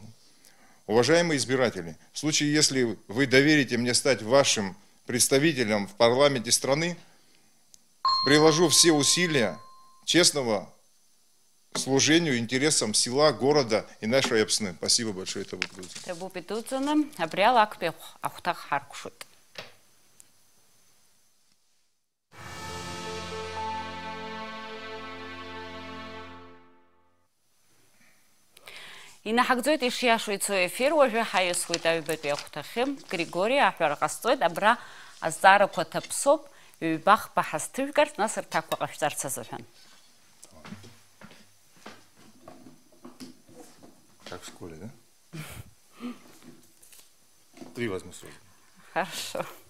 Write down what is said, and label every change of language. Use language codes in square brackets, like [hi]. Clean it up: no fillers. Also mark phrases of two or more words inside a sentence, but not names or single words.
[ru] Уважаемые избиратели, в случае, если вы доверите мне стать вашим представителем в парламенте страны, приложу все усилия честного служению интересам села, города и нашей общины. Спасибо большое. Это [ab] Инахагӡоит ишиашоу ицо ефир, уажәы ҳаиасуеит аҩбатәи ахәҭахьы. Григори, аҳәара ҟасҵоит, абра азҵаарақәа ҭаԥсоуп, ҩбахԥа ҳазҭыжәгарц, нас рҭакқәа ҟашәҵарц азыҳәан. [ru] Как в школе, да? 3 возьму сразу. Хорошо.